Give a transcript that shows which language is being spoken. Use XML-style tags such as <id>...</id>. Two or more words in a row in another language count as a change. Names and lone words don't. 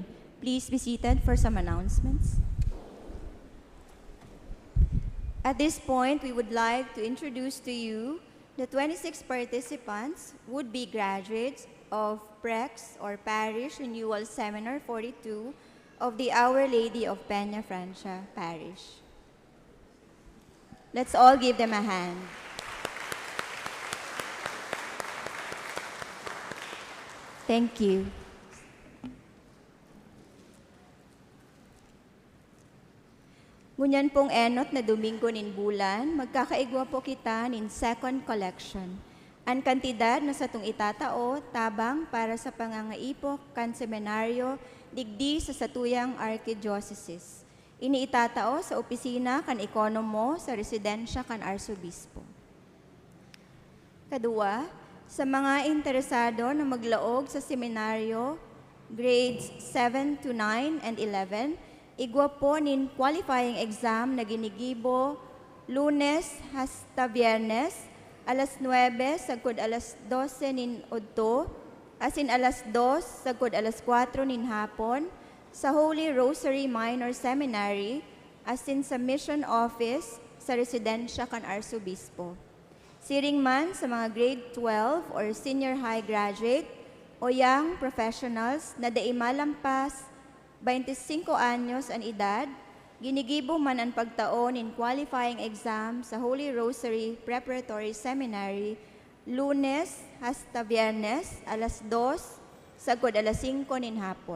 <en>Please be seated for some announcements. At this point, we would like to introduce to you the 26 participants would-be graduates of PREX or Parish Renewal Seminar 42 of the Our Lady of Peña Francia Parish. Let's all give them a hand. Thank you.</en> <bik>Ngunyan pong enot na Domingo nin bulan, magkakaigwa po kita nin</bik> <en>second collection.</en> <bik>Ang kantidad na sa itong itatao, tabang para sa pangangaipok kan seminaryo, digdi sa Satuyang Archdiocese. Iniitatao sa opisina kan ekonomo sa residensya kan Arsobispo. Kadua, sa mga interesado na maglaog sa seminaryo,</bik> <en>grades 7 to 9 and 11,</en> <bik>igwa po nin qualifying exam na ginigibo Lunes hasta Biyernes, alas 9 sagkod alas 12 nin udto, asin alas 2 sagkod alas 4 nin hapon, sa Holy Rosary Minor Seminary, asin sa Mission Office sa residensya kan Arsobispo. Siring man sa mga</bik> <en>grade 12 or senior high graduate</en> <bik>o</bik> <en>young professionals</en> <bik>na dai malampas 25 anyos ang edad, ginigibo man ang pagtaon in qualifying exam sa Holy Rosary Preparatory Seminary, Lunes hasta Biyernes, alas 2, sagkod alas 5 nin hapon.</bik>